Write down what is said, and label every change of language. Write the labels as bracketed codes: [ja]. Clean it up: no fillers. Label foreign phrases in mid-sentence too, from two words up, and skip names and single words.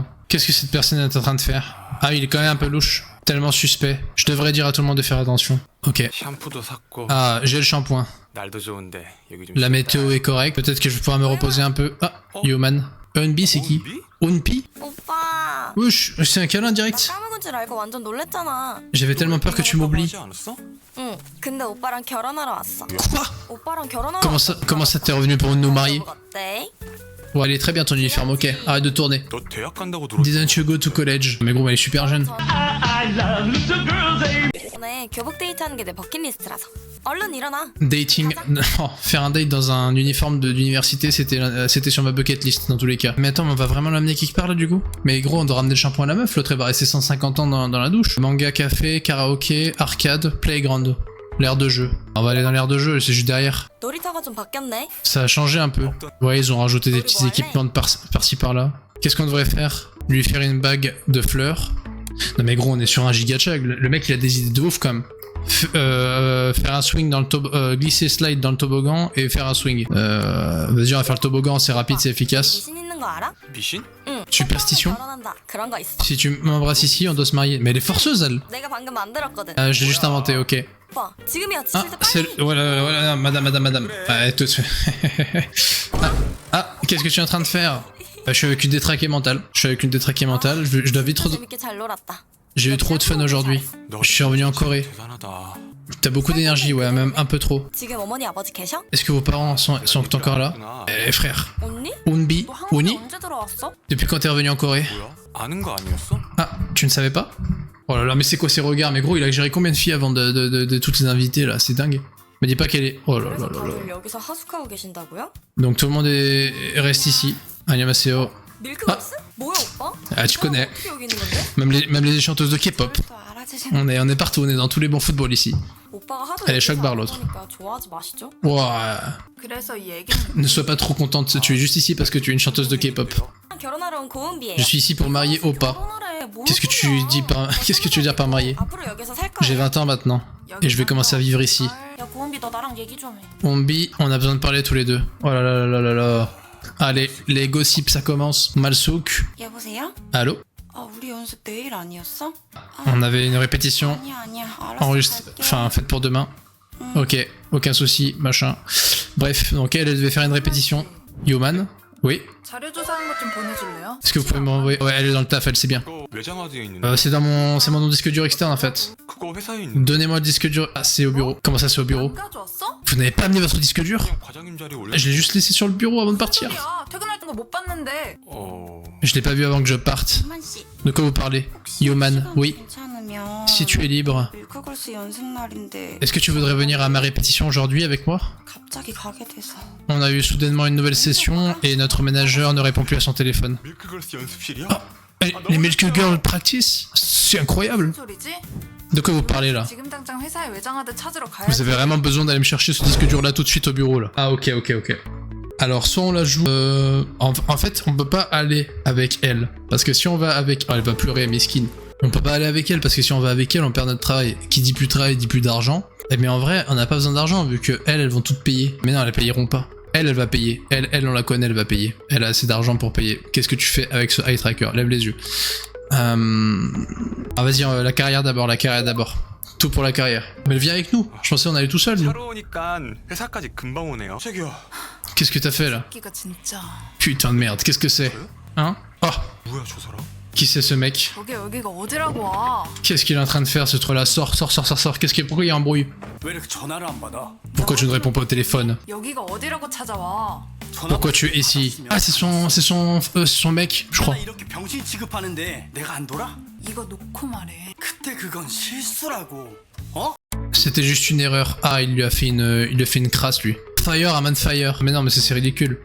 [fr] Qu'est-ce que cette personne est en train de faire? Ah, il est quand même un peu louche. Tellement suspect. Je devrais dire à tout le monde de faire attention. Ok. Ah, j'ai le shampoing. La météo est correcte. Peut-être que je vais pouvoir me reposer un peu. Ah, Human. Eunbi, c'est qui? Eunbi? [ko] 오빠 [fr] Wesh, c'est un câlin direct. [ko] 까먹은 줄 알고 완전 놀랬잖아. [fr] J'avais tellement peur que tu m'oublies. [ko] 응, 근데 오빠랑 결혼하러 왔어. [fr] Quoi? [ko] 오빠랑 결혼하러 [fr] Comment ça t'es revenu pour nous marier? [ko] 어때? [fr] Bon, elle est très bien ton uniforme, ok. Arrête de tourner. [en] Didn't you go to college? [fr] Mais gros, elle est super jeune. [ko] 오늘 교복 데이트하는 게 내 버킷리스트라서. 얼른 일어나. [fr] Dating... Oh, faire un date dans un uniforme d'université, c'était sur ma [en] bucket list [fr] dans tous les cas. Mais attends, on va vraiment l'amener quelque part là du coup? Mais gros, on doit ramener le shampoing à la meuf, l'autre elle va rester 150 ans dans la douche. Manga, café, karaoké, arcade, playground. L'aire de jeu. On va aller dans l'aire de jeu, c'est juste derrière. [ko] 놀이터가 좀 바뀌었네. [fr] Ça a changé un peu. Ouais, ils ont rajouté des petits équipements par-ci par-là. Qu'est-ce qu'on devrait faire? Lui faire une bague de fleurs. Non mais gros, on est sur un giga chag. Le mec il a des idées de ouf quand même. Faire un swing dans le glisser slide dans le toboggan et faire un swing. Vas-y, on va faire le toboggan, c'est rapide, c'est efficace. [ko] 미신 있는 거 알아? 응. [fr] Superstition? [ko] 결혼한다. 그런 거 있어. [fr] Si tu m'embrasses ici, on doit se marier. Mais elle est forceuse, elle. [ko] 내가 방금 만들었거든. [fr] Je l'ai juste inventé, ok. [ko] 오빠, 지금이야. [fr] Ah, [ko] 지칠 때 [fr] c'est... [ko] 빨리. [fr] Voilà, madame. Tout de suite. Qu'est-ce que tu es en train de faire? Je suis avec une détraquée mentale. Je dois vite... [ko] 재밌게 잘 놀았다. [fr] J'ai eu trop de fun aujourd'hui. Je suis revenu en Corée. T'as beaucoup d'énergie, ouais, même un peu trop. [ko] 지금 어머니 아버지 계셔? [fr] Est-ce que vos parents sont encore là? Eh frère. [ko] 언니? [fr] Unbi? [ko] 너 한국에 [fr] Uni? [ko] 언제 들어왔어? [fr] Depuis quand t'es revenu en Corée? Ah, tu ne savais pas? Oh là là, mais c'est quoi ces regards? Mais gros, il a géré combien de filles avant de toutes les inviter là? C'est dingue. Me dis pas qu'elle est... Oh là là [ko] 그래서 [fr] là là. [ko] 다들 여기서 하숙하고 계신다고요? [fr] Donc tout le monde reste ici. Annyeonghaseyo. [ko] 밀크박스? 뭐야 오빠? [fr] Ah, tu connais. [ko] 어떻게 여기 있는 건데? [fr] Même les chanteuses de K-pop. [ko] 또 알아주시는 [fr] On est partout, on est dans tous les bons footballs ici. [ko] 오빠가 하도 [fr] Elle est [ko] 여기서 [fr] choc bar, [ko] 안 [fr] l'autre. [ko] 보니까 좋아하지 마시죠? [fr] Ouah. [ko] 그래서 이 얘기는 [fr] Ne sois pas trop contente, tu es juste ici parce que tu es une chanteuse de K-pop. [ko] 결혼하러 온 고은비예요. [fr] Je suis ici pour marier Oppa. [ko] 결혼하래. 뭘 [fr] Qu'est-ce que tu veux dire par marier? [ko] 앞으로 여기서 살 거야. [fr] J'ai 20 ans maintenant et je vais commencer à vivre ici. [ko] 야 고은비 너 나랑 얘기 좀 해. [fr] Ombi, on a besoin de parler tous les deux. Oh là là là là là. Allez, les gossips ça commence. Malsouk. [ko] 여보세요? [fr] Allô? [ko] 아 우리 연습 내일 아니었어? [fr] On avait une répétition [ko] 아니야 알았어. [fr] enregistrée, enfin faite pour demain. Ok, aucun souci, machin. Bref, donc elle devait faire une répétition. Human? Oui? [ko] 자료조사한 것 좀 보내줄래요? [fr] Est-ce que vous pouvez m'envoyer? Ouais, elle est dans le taf, elle sait bien. C'est dans mon disque dur externe en fait. Donnez-moi le disque dur. Ah, c'est au bureau. Comment ça, c'est au bureau? [ko] 안 가져왔어? [fr] Vous n'avez pas amené votre disque dur? Je l'ai juste laissé sur le bureau avant de partir. [ko] 야 퇴근할 거 못 봤는데. [fr] Je l'ai pas vu avant que je parte. [ko] 만씨 [fr] De quoi vous parlez? Human, oui. [ko] 괜찮으면 [fr] Si tu es libre, [ko] 밀크걸스 연습 날인데 [fr] est-ce que tu voudrais venir à ma répétition aujourd'hui avec moi? [ko] 갑자기 가게 돼서. [fr] On a eu soudainement une nouvelle session et notre ménageur ne répond plus à son téléphone. Les Milk Girl Practice? C'est incroyable. [ko] 소리지? [fr] De quoi vous parlez là? [ko] 지금 당장 회사에 외장하드 찾으러 가야 [fr] Vous avez vraiment besoin d'aller me chercher ce disque dur là tout de suite au bureau là. Ah ok. Alors soit on la joue... En fait on peut pas aller avec elle. Parce que si on va avec... Oh, elle va pleurer, mesquine. On peut pas aller avec elle parce que si on va avec elle on perd notre travail. Qui dit plus de travail dit plus d'argent. Mais en vrai on n'a pas besoin d'argent vu que elles vont toutes payer. Mais non elles payeront pas. Elle va payer. Elle, on la connaît, elle va payer. Elle a assez d'argent pour payer. Qu'est-ce que tu fais avec ce [en] eye tracker? [fr] Lève les yeux. Ah, vas-y, la carrière d'abord, la carrière d'abord. Tout pour la carrière. Mais elle vient avec nous. Je pensais qu'on allait tout seul, nous. Qu'est-ce que t'as fait là? [ko] 끼가 진짜. [fr] Putain de merde, qu'est-ce que c'est? Hein? Oh! Qui c'est ce mec? [ko] 저게 여기가 어디라고 와. [fr] Qu'est-ce qu'il est en train de faire ce truc là? Sors. Qu'est-ce qu'il... Pourquoi il y a un bruit? Pourquoi tu ne réponds pas au téléphone? [ko] 여기가 어디라고 찾아와. [fr] Pourquoi tu es ici? Ah, c'est son mec, je crois. [ko] 이렇게 병신 취급하는데 내가 안 돌아? 이거 놓고 말해. 그때 그건 실수라고. 어? [fr] C'était juste une erreur. Ah, il lui a fait une crasse, lui. [en] Fire, I'm on fire. [fr] Mais non, mais c'est ridicule.